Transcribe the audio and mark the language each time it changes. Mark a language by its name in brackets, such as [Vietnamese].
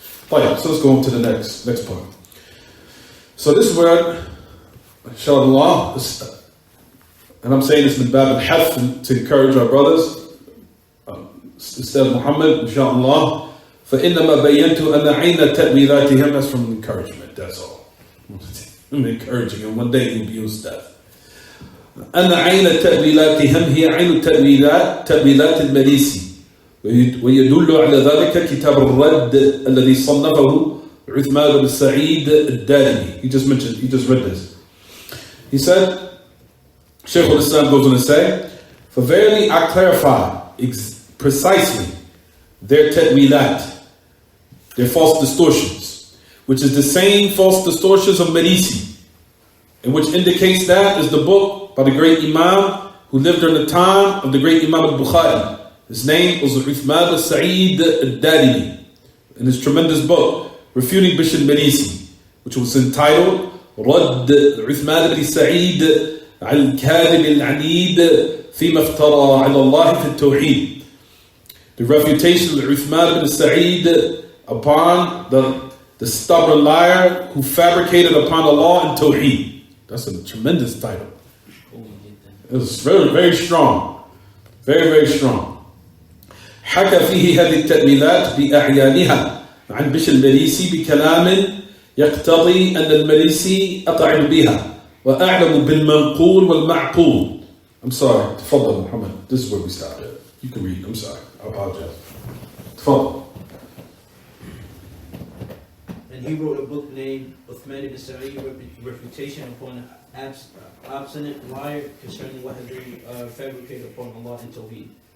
[English] Right, so let's go on to the next part. So this is where, inshallah, and I'm saying this in Bab al-Haf to encourage our brothers, Ustad Muhammad, inshallah, [Arabic] فإنما بينت أن عين تأويلاتهم, [English] that's from encouragement, that's all. I'm encouraging him. One day he'll be Ustad. [Arabic] أن عين التأويلات هم هي عين التأويلات تأويلات المريسي ويدل على ذلك كتاب الرد الذي صنفه عثمان بن سعيد الدارمي. [English] He just read this. He said, Shaykh al-Islam goes on to say, for verily I clarify precisely their ta'wilat, their false distortions, which is the same false distortions of Marisi, and which indicates that is the book by the great Imam who lived during the time of the great Imam al-Bukhari. His name was Uthman al-Sa'id al-Darimi, in his tremendous book, Refuting Bishr al-Marisi, which was entitled Radd Uthman al-Sa'id al-Kadhib al-Anid Fima Iftara ala Allah fi al-Tawheed. The refutation of Uthman ibn Sa'id upon the stubborn liar who fabricated upon Allah and Tawheed. That's a tremendous title. It was very, very strong. Very, very strong. [Arabic] حكى فيه هذه التأويلات بأعيانها عن بشر المريسي بكلام يقتضي أن المريسي أقعد بها وأعلم بالمنقول والمعقول. [English] I'm sorry. [Arabic] تفضل Muhammad. [English] This is where we stop. You can read. I'm sorry. I apologize. تفضل. And he wrote a book named Uthman ibn Sa'id, Refutation upon an obstinate liar concerning what has been fabricated upon Allah and Tawheed.